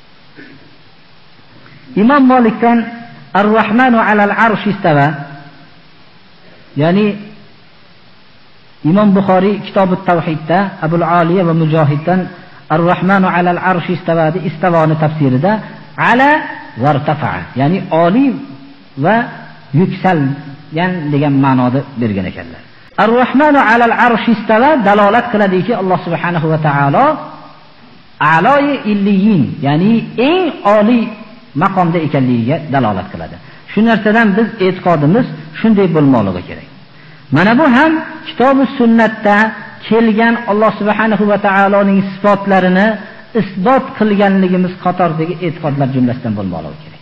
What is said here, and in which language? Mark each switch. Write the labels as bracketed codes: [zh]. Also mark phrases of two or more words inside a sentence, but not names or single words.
[uz] Imom Malikdan [ar] الرحمن على العرش استوى, [uz] ya'ni Imom Buxoriy Kitobut Tavhidda Abul Aliya va Mujohiddan [ar] الرحمن على العرش استوى [uz] istavoni tafsirida [ar] علا وارتفع, [uz] ya'ni oliy va yuksalgan degan ma'noda bergan ekanlar. [ar] الرحمن على العرش استوى [uz] dalolat qiladiki, Alloh [ar] سبحانه وتعالى أعلى عليين, [uz] ya'ni eng oliy maqomda ekanligiga dalolat qiladi. Shu narsadan biz e'tiqodimiz shunday bo'lmoqligi kerak. Mana bu ham kitob-u sunnatda kelgan Alloh subhanahu va taoloning sifatlarini isbot qilganligimiz qatoridagi e'tiqodlar jumlasidan bo'lmoqligi kerak.